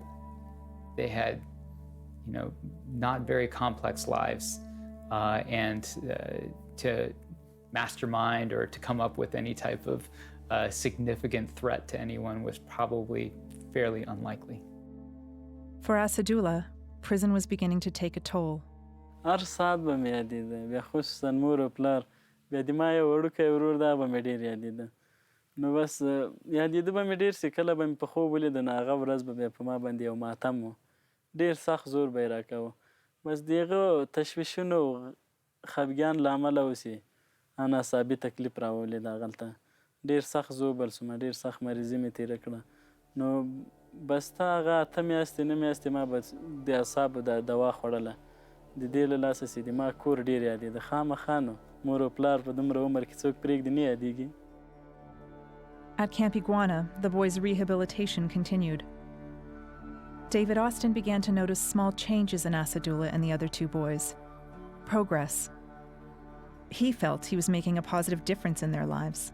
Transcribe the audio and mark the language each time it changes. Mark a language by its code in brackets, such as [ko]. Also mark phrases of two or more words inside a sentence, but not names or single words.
[en] They had, not very complex lives, and to mastermind or to come up with any type of significant threat to anyone was probably fairly unlikely. For Asadullah, prison was beginning to take a toll. [ps] هر ساعت به مې یادېده، بیا خصوصا مور او پلار، بیا د ما یو وړوکی ورور دا به مې ډېر یادېده. نو بس یادېده به مې ډېر چې کله به مې په خوب ولیده نو هغه ورځ به بیا په ما باندې یو ماتم و. ډېر سخت زور به یې راکاوه. بس د هغه تشویشونو خفګان له امله اوسې ناڅاپي تکلیف راولید هغلته. ډېر سخت زوبل شوم، ډېر سخت مریضي مې تېره کړه. نو بس تا هغه 8 میاشتې 9 میاشتې ما به د اعصابو د دوا خوړله. د دې له لاسه چې د ما کور ډېر یادېده. خامخا نو مور او پلار په دومره عمر کې څوک پرېږدي نه یادېږي. [en] At Camp Iguana, the boys' rehabilitation continued. David Austin began to notice small changes in Asadullah and the other two boys. Progress. He felt he was making a positive difference in their lives.